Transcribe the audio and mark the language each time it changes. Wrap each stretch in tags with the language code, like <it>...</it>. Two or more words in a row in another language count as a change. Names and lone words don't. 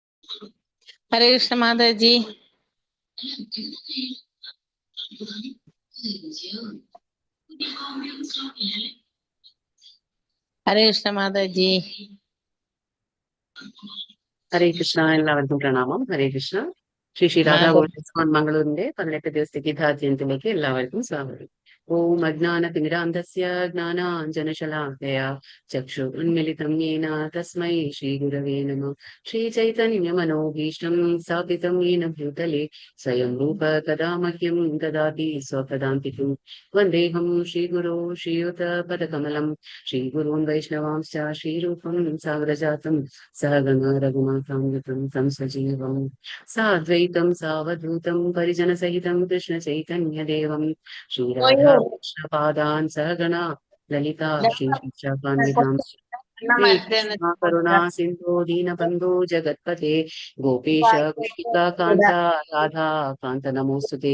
<hi>हरे कृष्ण माता जी। हरे कृष्ण माता जी।</hi> <ml>ഹരേ കൃഷ്ണ. എല്ലാവർക്കും പ്രണാമം. ഹരേ കൃഷ്ണ. ശ്രീ രാധാ ഗോവിന്ദ മംഗളൂരിന്റെ 18 ദിവസത്തെ ഗീതാധ്യയനത്തിലേക്ക് എല്ലാവർക്കും സ്വാഗതം.</ml> <sa>ഓം അജ്ഞാനതിമിരാന്ധസ്യ ജ്ഞാനാഞ്ജനശലാക്കയാ ചക്ഷുരുന്മിലിതം യേന തസ്മൈ ശ്രീഗുരവേ നമഃ. ശ്രീചൈതന്യമനോഭീഷ്ടം സ്ഥാപിതം യേന ഭൂതലേ സ്വയം രൂപ കഥാ മഹ്യം ദദാതി സ്വപദാന്തികം. വന്ദേഹം ശ്രീഗുരോ ശ്രീയുതപദകമലം ശ്രീഗുരുन् वैष्णवांश्च श्रीरूपं साग्रजातं सहगणा रघुनाथान्वितं तं सजीवं साद्वैतं सावधूतं परिजनसहितं कृष्णचैतन्यदेवं श्रीराधा कृष्णपादान् सहगणा ललिता श्रीशिक्षाकान्वितां श्रीकृष्ण करुणा सिन्धो दीनबन्धो जगत्पते गोपेश गोपिकान्ता राधा कान्त नमोऽस्तुते.</sa>